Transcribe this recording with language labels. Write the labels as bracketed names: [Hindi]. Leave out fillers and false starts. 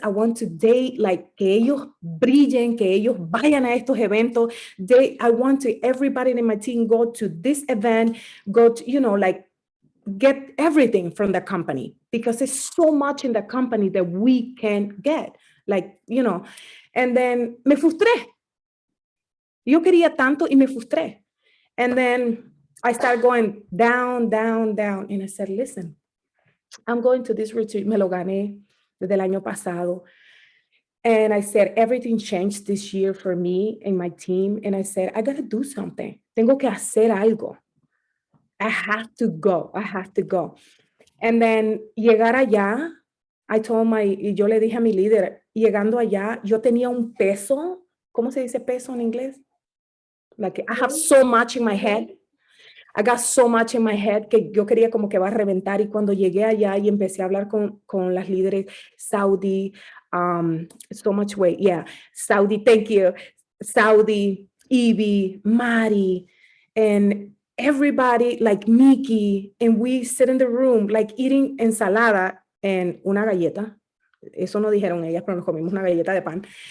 [English] I want to date, like [Spanish] que ellos brillen, que ellos vayan a estos eventos. [English] I want to, everybody in my team go to this event, go to, you know, like get everything from the company because there's so much in the company that we can get. Like, you know, and then [Spanish] me frustré. Yo quería tanto y me frustré. [English] And then I started going down, down, down. And I said, listen, I'm going to this retreat. [Spanish] Me lo gané desde el año pasado. [English] And I said, everything changed this year for me and my team. And I said, I got to do something. [Spanish] Tengo que hacer algo. [English] I have to go. I have to go. And then [Spanish] llegar allá, yo le dije a mi líder, llegando allá, yo tenía un peso. ¿Cómo se dice peso en inglés? [English] Like I have so much in my head. I got so much in my head [Spanish] que yo quería como que va a reventar. Y cuando llegué allá y empecé a hablar con las líderes Saudi, [English] so much weight, yeah. Saudi, thank you. Saudi, Evie, Mari, and everybody like Mickey. And we sit in the room like eating ensalada and [Spanish] una galleta. Eso no dijeron ellas, pero nos comimos una galleta de pan.